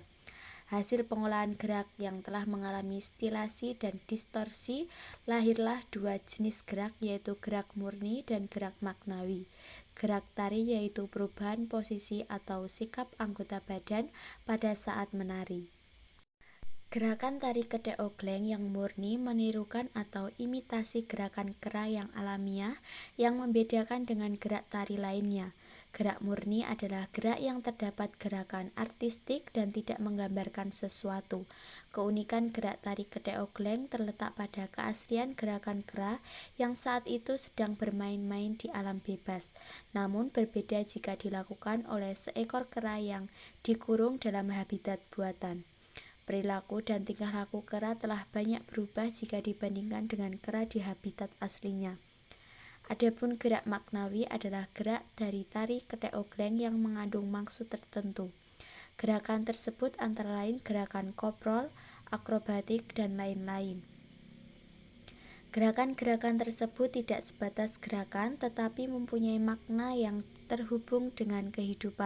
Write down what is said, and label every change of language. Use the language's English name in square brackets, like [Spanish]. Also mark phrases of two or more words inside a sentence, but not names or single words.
[Indonesian] Hasil pengolahan gerak yang telah mengalami stilasi dan distorsi, lahirlah dua jenis gerak, yaitu gerak murni dan gerak maknawi. Gerak tari yaitu perubahan posisi atau sikap anggota badan pada saat menari. Gerakan tari kedek ogleng yang murni menirukan atau imitasi gerakan kera yang alamiah yang membedakan dengan gerak tari lainnya. Gerak murni adalah gerak yang terdapat gerakan artistik dan tidak menggambarkan sesuatu. Keunikan gerak tari kedek ogleng terletak pada keaslian gerakan kera yang saat itu sedang bermain-main di alam bebas. Namun berbeda jika dilakukan oleh seekor kera yang dikurung dalam habitat buatan. Perilaku dan tingkah laku kera telah banyak berubah jika dibandingkan dengan kera di habitat aslinya. Adapun gerak maknawi adalah gerak dari tari kedek ogleng yang mengandung maksud tertentu. Gerakan tersebut antara lain gerakan koprol, akrobatik, dan lain-lain. Gerakan-gerakan tersebut tidak sebatas gerakan tetapi mempunyai makna yang terhubung dengan kehidupan.